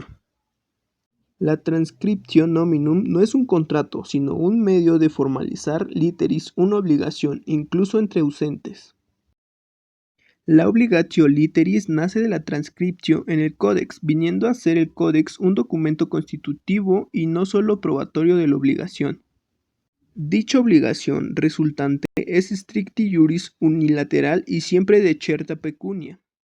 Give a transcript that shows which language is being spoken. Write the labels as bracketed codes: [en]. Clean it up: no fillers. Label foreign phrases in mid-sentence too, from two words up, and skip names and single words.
[es] La [la] transcriptio nominum [es] no es un contrato, sino un medio de formalizar literis una obligación, incluso entre ausentes. La [la] obligatio literis [es] nace de la transcriptio en el Codex, viniendo a ser el Codex un documento constitutivo y no solo probatorio de la obligación. Dicha obligación resultante es [la] stricti iuris [es] unilateral y siempre de [la] certa pecunia.